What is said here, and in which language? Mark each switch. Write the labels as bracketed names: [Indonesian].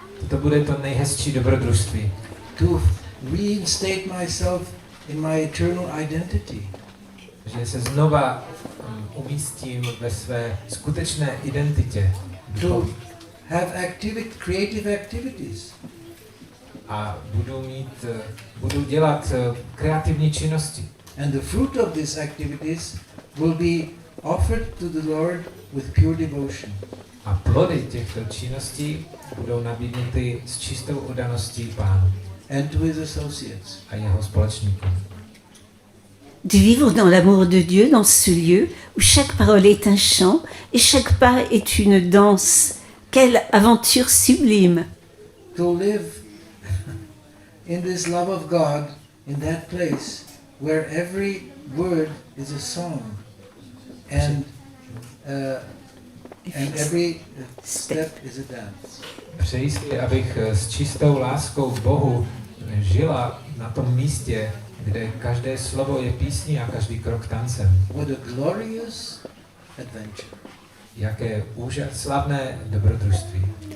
[Czech] To bude to nejhezčí dobrodružství. [English] To reinstate myself in my eternal identity. [Czech] Že se znova umístím ve své skutečné identitě. [English] To have creative activities. [Czech] A budu dělat kreativní činnosti. [English] And the fruit of these activities will be offered to the Lord with pure devotion. [Czech] A plody těchto činností budou nabídnuty s čistou oddaností Pánu. [English] And to his associates. [Czech] A jeho společníkům. [French] De vivre dans l'amour de Dieu dans ce lieu où chaque parole est un chant et chaque pas est une danse. Quelle aventure sublime! [English] To live in this love of God in that place where every word is a song and every step is a dance. [Czech] Přeji si, abych s čistou láskou k Bohu žila na tom místě, kde každé slovo je písní a každý krok tancem. [English] What a glorious adventure. [Czech] Jaké slavné dobrodružství.